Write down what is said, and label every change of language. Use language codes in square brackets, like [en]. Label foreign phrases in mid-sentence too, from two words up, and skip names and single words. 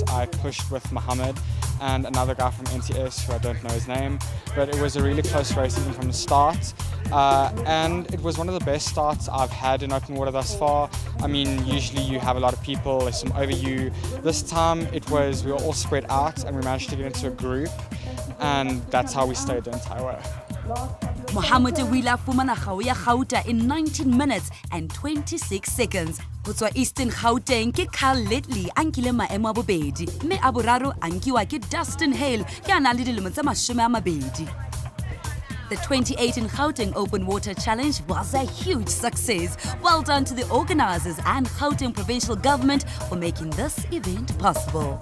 [en] I pushed with Mohammed and another guy from NTS, who I don't know his name, but it was a really close race even from the start. And it was one of the best starts I've had in open water thus far. I mean, usually you have a lot of people, there's some over you. This time we were all spread out, and we managed to get into a group, and that's how we stayed the entire way. [st] Mohammed o ile a fumana kgao ya gauta [en] in 19 minutes and 26 seconds. [tn] Go tswa Eastern Gauteng ke Carl Ledley a nkile maemo a bobedi, mme a boraro a nkiwa ke Dustin Hale ke a nang le dilemo tse 20. [en] The 2018 Gauteng Open Water Challenge was a huge success. Well done to the organizers and Gauteng Provincial Government for making this event possible.